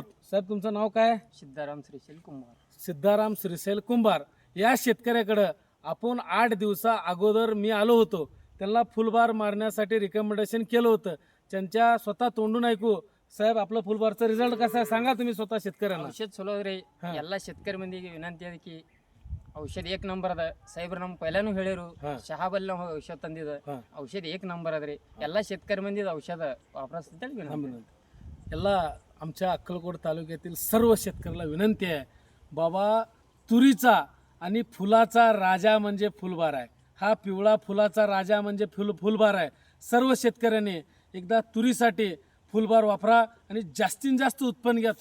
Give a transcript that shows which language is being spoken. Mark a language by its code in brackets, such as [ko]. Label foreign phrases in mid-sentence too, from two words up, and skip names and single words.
[mr] साहेब, तुमचं नाव काय? सिद्धाराम श्रीशैल कुंभार। सिद्धाराम श्रीशैल कुंभार या शेतकऱ्याकडे आपण 8 दिवसा अगोदर मी आलो होतो। त्यांना फुलबार मारण्यासाठी रिकमेंडेशन केलं होतं। त्यांच्या स्वतः तोंडून ऐकू साहेब, आपलं फुलबारचा रिझल्ट कसा आहे सांगा तुम्ही स्वतः शेतकऱ्यांना। [kn] ಔಷಧ ಚಲೋ ರೀ ಎಲ್ಲ शेतकरी ಮಂದಿಗೆ ವಿನಂತಿ ಅದಕ್ಕೆ ಔಷಧ [mr] एक नंबर [kn] ಅದ ಸಾಹೇಬ್ರ ನಮ್ಮ ಪೈಲಾನು ಹೇಳಿರು ಶಹಾಬಲ್ ನಾವು ಔಷಧ ತಂದಿದ ಔಷಧ [mr] एक नंबर [kn] ಅದ್ರಿ ಎಲ್ಲ शेतकरी ಮಂದಿದ ಔಷಧ ವಾಪರಸ್ತಿದ್ದ ವಿನಂತಿ [mr] ಎಲ್ಲ आमच्या अक्कलकोट तालुक्यातील सर्व शेतकऱ्याला विनंती आहे, बाबा तुरीचा आणि फुलाचा राजा म्हणजे फुलबार आहे। हा पिवळा फुलाचा राजा म्हणजे फुलबार आहे। सर्व शेतकऱ्यांनी एकदा तुरीसाठी फुलबार वापरा आणि जास्तीत जास्त उत्पन्न घ्या।